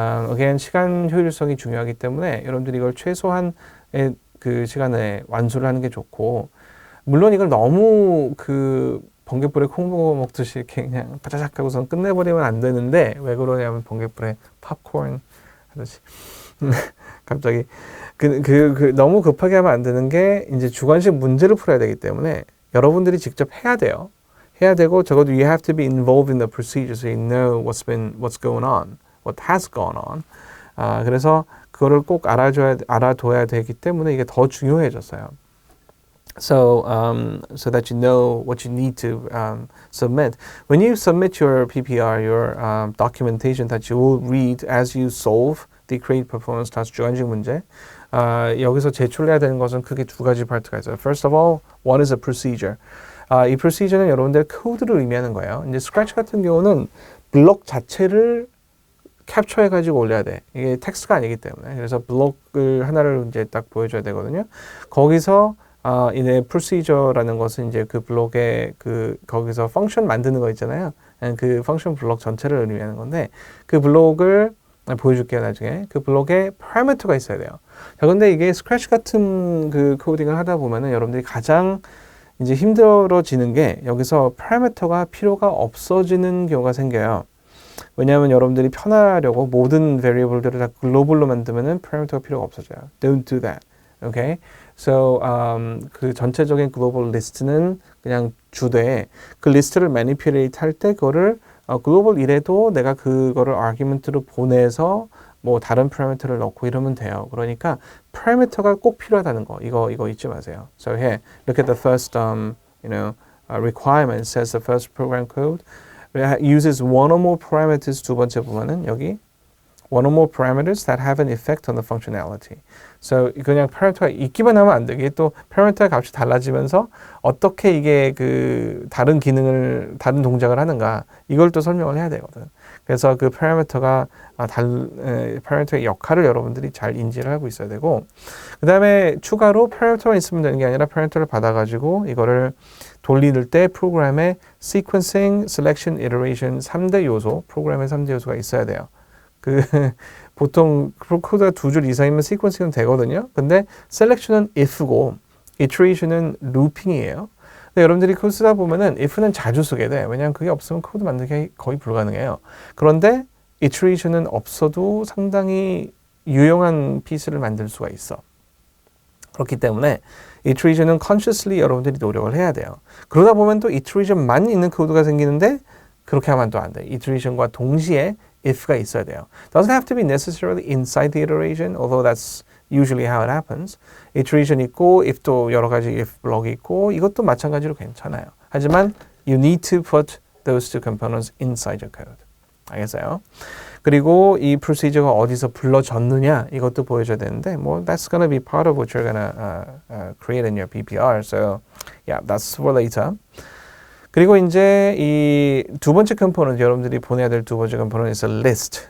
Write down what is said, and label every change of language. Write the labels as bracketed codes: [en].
[ko] again, 시간 효율성이 중요하기 때문에 여러분들이 이걸 최소한의 그 시간에 완수를 하는 게 좋고 물론 이걸 너무 그 번갯불에 콩 먹듯이 이렇게 그냥 바자작 하고선 끝내버리면 안 되는데 왜 그러냐면 번갯불에 팝콘 하듯이 갑자기 너무 급하게 하면 안 되는 게 이제 주관식 문제를 풀어야 되기 때문에 여러분들이 직접 해야 돼요. 해야 되고 적어도 [en] you have to be involved in the procedure so you know what's going on. What has gone on. [ko] 그래서 그거를 꼭 알아둬야 되기 때문에 이게 더 중요해졌어요. [en] So that you know what you need to submit. When you submit your PPR, your documentation that you will read as you solve the create performance task [ko] 주관식 문제, 여기서 제출해야 되는 것은 크게 두 가지 파트가 있어요. [en] First of all, one is a procedure. [ko] 이 procedure는 여러분들의 코드를 의미하는 거예요. 이제 스크래치 같은 경우는 블록 자체를 캡처해가지고 올려야 돼. 이게 텍스트가 아니기 때문에. 그래서 블록을 하나를 이제 딱 보여줘야 되거든요. 거기서 이제 procedure라는 것은 이제 그 블록에 거기서 펑션 만드는 거 있잖아요. 그 펑션 블록 전체를 의미하는 건데 그 블록을 보여줄게요, 나중에. 그 블록에 parameter가 있어야 돼요. 자, 근데 이게 스크래치 같은 그 코딩을 하다 보면은 여러분들이 가장 이제 힘들어지는 게 여기서 parameter가 필요가 없어지는 경우가 생겨요. 왜냐하면 여러분들이 편하려고 모든 variable들을 다 글로벌로 만들면은 parameter가 필요가 없어져요. [en] Don't do that. Okay? [ko] So 그 전체적인 글로벌 리스트는 그냥 주되 그 리스트를 manipulate 할 때 그거를 글로벌 이래도 내가 그거를 argument로 보내서 뭐 다른 parameter를 넣고 이러면 돼요. 그러니까 parameter가 꼭 필요하다는 거 이거 잊지 마세요. [en] So here, look at the first requirement. It says the first program code uses one or more parameters. [ko] 두 번째 보면은 여기 [en] one or more parameters that have an effect on the functionality. [ko] So 그냥 parameter가 있기만 하면 안 되게 또 parameter 값이 달라지면서 어떻게 이게 그 다른 동작을 하는가 이걸 또 설명을 해야 되거든. 그래서 그 parameter가 parameter의 역할을 여러분들이 잘 인지를 하고 있어야 되고 그 다음에 추가로 parameter만 있으면 되는 게 아니라 parameter를 받아가지고 이거를 돌리는 때 프로그램에 sequencing, selection, iteration 3대 요소, 프로그램에 3대 요소가 있어야 돼요. 보통 코드가 2줄 이상이면 sequencing은 되거든요. 근데 selection은 if고 iteration은 루핑이에요. 근데 여러분들이 코드 쓰다 보면은 if는 자주 쓰게 돼. 왜냐하면 그게 없으면 코드 만들기 거의 불가능해요. 그런데 iteration은 없어도 상당히 유용한 피스를 만들 수가 있어. 그렇기 때문에 iteration은 consciously 여러분들이 노력을 해야 돼요. 그러다 보면 또 iteration만 있는 코드가 생기는데 그렇게 하면 또 안 돼. iteration과 동시에 if가 있어야 돼요. [en] Doesn't have to be necessarily inside the iteration, although that's usually how it happens. [ko] iteration 있고 if도 여러 가지 if 블럭이 있고 이것도 마찬가지로 괜찮아요. 하지만 [en] you need to put those two components inside your code. [ko] 알겠어요? 그리고 이 procedure가 어디서 불러졌느냐 이것도 보여줘야 되는데 뭐 [en] that's gonna be part of what you're gonna create in your PPR. So yeah, that's for later. [ko] 그리고 이제 이 두 번째 component 여러분들이 보내야 될 두 번째 component [en] is a list.